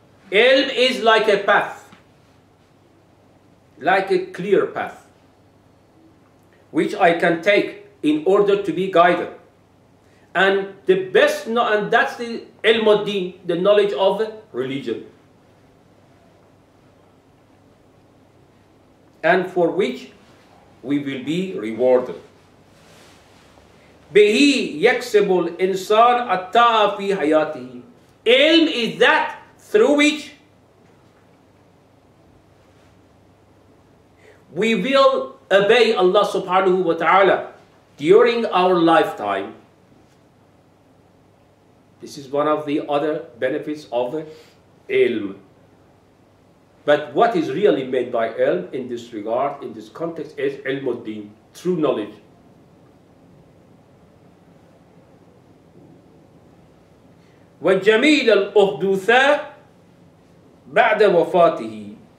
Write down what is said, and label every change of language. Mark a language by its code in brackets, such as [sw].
[en] Ilm is like a path, like a clear path, which I can take in order to be guided. And the best, and that's the ilm ad-din, the knowledge of religion, and for which we will be rewarded. [ar] به يكسب الإنسان الطاعة في حياته. [en] Ilm is that through which we will obey Allah subhanahu wa ta'ala during our lifetime. This is one of the other benefits of ilm. But what is really meant by ilm in this regard, in this context, is ilm ad-din, true knowledge. [ar] وجميل الأحدوثة بعد وفاته.